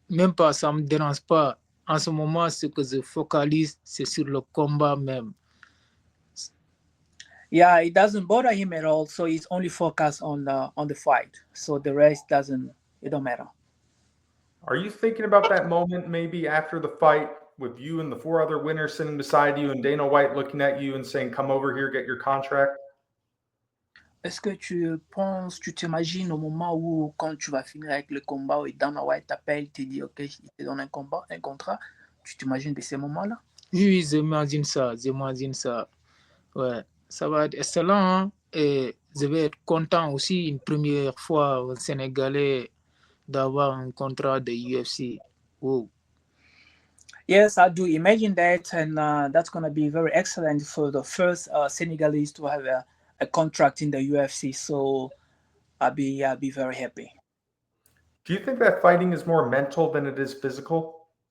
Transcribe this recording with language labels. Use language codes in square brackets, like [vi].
[fr] Même pas, ça me dérange pas. En ce moment, ce que je focalise, c'est sur le combat même. [en] Yeah, it doesn't bother him at all. So he's only focused on the fight. So the rest it don't matter. Are you thinking about that moment maybe after the fight with you and the 4 other winners sitting beside you and Dana White looking at you and saying, come over here, get your contract? [fr] Est-ce que tu t'imagines au moment où, quand tu vas finir avec le combat et Dana White t'appelle, te dit, OK, il te donne un contrat, tu t'imagines de ces moments-là? Oui, j'imagine ça, Ouais, ça va être excellent, hein. Et je vais être content aussi une première fois au Sénégalais d'avoir un contrat de UFC. [en] Wow. Yes, I do imagine that, and that's going to be very excellent for the first Senegalese to have a contract in the UFC. So I'll be very happy. Do you think that fighting is more mental than it is physical?